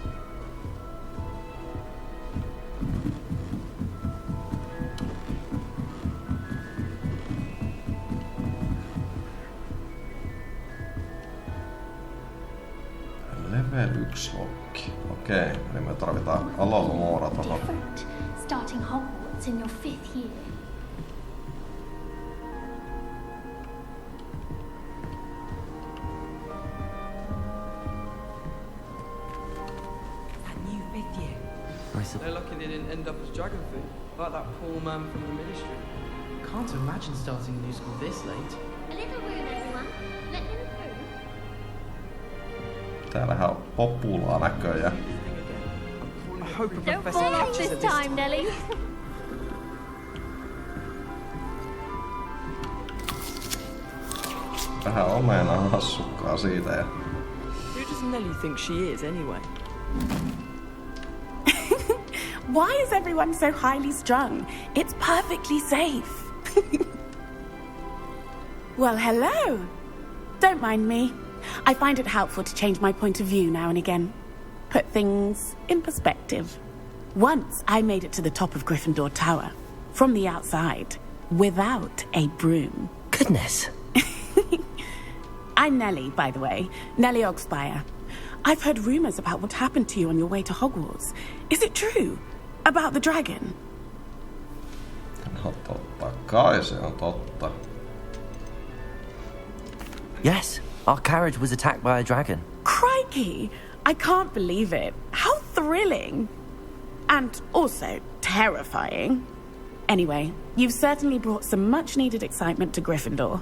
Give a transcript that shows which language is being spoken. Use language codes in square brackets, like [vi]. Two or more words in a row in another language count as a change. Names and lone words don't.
[fi] Level 1 lokki. Okei, eli me tarvitaan Alomoora tohon. [en] Starting Hogwarts in your 5th year. That new 5th year. They're lucky they didn't end up as dragon food, like that poor man from the ministry. Can't imagine starting a new school this late. A little room, everyone. Let them through. [fi] Täällähän on populaa näköjään. [en] I hope a Don't professor fall off catches this it this time, time. Nelly. [fi] Vähän omenaa hassukkaa siitä ja... [en] Who does Nelly think she is, anyway? Why is everyone so highly strung? It's perfectly safe. Well, hello. Don't mind me. I find it helpful to change my point of view now and again. Put things in perspective. Once I made it to the top of Gryffindor Tower, from the outside, without a broom. Goodness. I'm Nellie, by the way. Nellie Ogspire. I've heard rumours about what happened to you on your way to Hogwarts. Is it true? About the dragon? [fi] No totta kai se on totta. [en] Yes, our carriage was attacked by a dragon. Crikey! I can't believe it. How thrilling! And also terrifying. Anyway, you've certainly brought some much-needed excitement to Gryffindor.